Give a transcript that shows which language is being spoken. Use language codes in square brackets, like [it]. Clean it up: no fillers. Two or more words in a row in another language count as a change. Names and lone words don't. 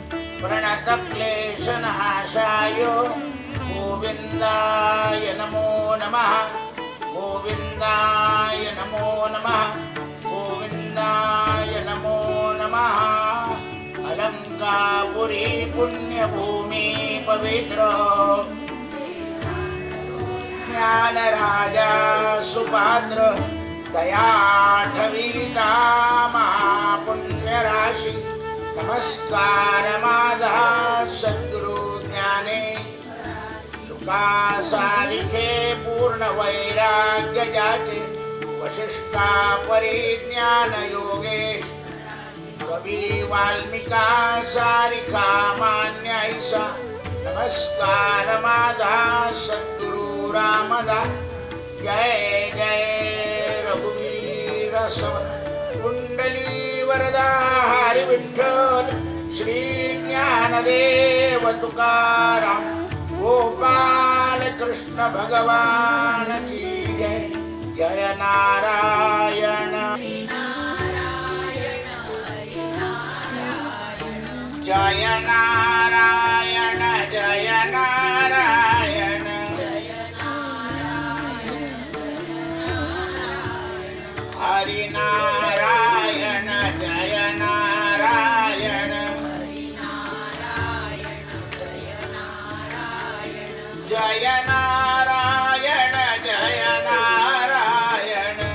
[sa] प्रणतक्लेशनाशाय गोविन्दाय नमो नमः गोविन्दाय नमो नमः गोविन्दाय नमो नमः अलंकापुरी पुण्यभूमि पवित्र ज्ञानराजा सुपात्र दयाठवीता [mr] महापुण्यराशि नमस्कार माझा सद्गुरु ज्ञानेश शुकासारिखे पूर्ण वैराग्य जाचे वशिष्ठा परिज्ञान योगेश कवी वाल्मिका सारिखा मान्य ऐसा नमस्कार माझा सद्गुरु रामदास जय जय रघुवीर समर्थ कुंडली वरदा हरि विठ्ठल श्री ज्ञानदेव तुकाराम गोपाल कृष्ण भगवान की जय जय नारायण [sa] जय नारायण जय नारायण हरि नारायण जय नारायण जय नारायण जय नारायण